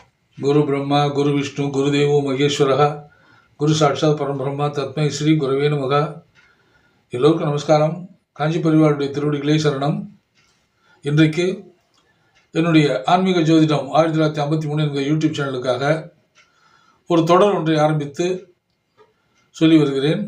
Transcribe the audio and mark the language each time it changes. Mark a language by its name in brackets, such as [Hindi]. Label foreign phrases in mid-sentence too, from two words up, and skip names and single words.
[Sanskrit] गुरु ब्रह्मा गुरु विष्णु गुरुदेवो महेश्वरः गुरु साक्षात् परब्रह्म तस्मै श्री गुरवे नमः. [Tamil] எல்லோருக்கும் நமஸ்காரம். காஞ்சி பரிவாருடைய திருவடிகளே சரணம். இன்றைக்கு என்னுடைய ஆன்மீக ஜோதிடம் 1953 என்கிற யூடியூப் சேனலுக்காக ஒரு தொடர் ஒன்றை ஆரம்பித்து சொல்லி வருகிறேன்.